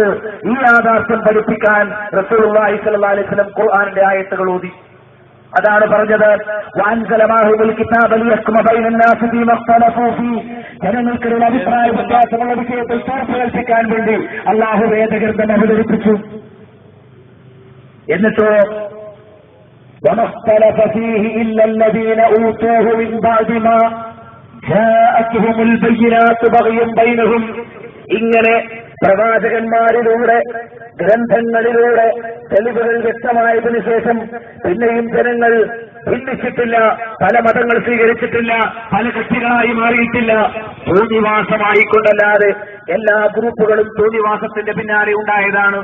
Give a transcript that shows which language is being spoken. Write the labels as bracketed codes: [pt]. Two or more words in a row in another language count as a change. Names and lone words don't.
[ml] ഈ യാഥാർത്ഥ്യം പഠിപ്പിക്കാൻ റസൂലുള്ളാഹി [ar] صلى الله عليه وسلم [ml] ഖുർആനിന്റെ ആയത്തുകൾ ഓതി. അതാണ് പറഞ്ഞത്, ജനങ്ങൾക്കിടയിൽ അഭിപ്രായ വ്യത്യാസമുള്ള വിഷയത്തിൽ തീർപ്പ് കൽപ്പിക്കാൻ വേണ്ടി അല്ലാഹു വേദഗ്രന്ഥം അവതരിപ്പിച്ചു. [ar] എന്നിട്ടോ وما اختلف فيه إلا الذين أوتوه من بعد ما جاءتهم البينات بغيا بينهم. [ml] ഇങ്ങനെ പ്രവാചകന്മാരിലൂടെ, ഗ്രന്ഥങ്ങളിലൂടെ തെളിവുകൾ വ്യക്തമായതിനു ശേഷം പിന്നെയും ജനങ്ങൾ ഭിന്നിച്ചിട്ടില്ല, പല മതങ്ങൾ സ്വീകരിച്ചിട്ടില്ല, പല കക്ഷികളായി മാറിയിട്ടില്ല. തോന്നിവാസമായിക്കൊണ്ടല്ലാതെ എല്ലാ ഗ്രൂപ്പുകളും തോന്നിവാസത്തിന്റെ പിന്നാലെ ഉണ്ടായതാണ്.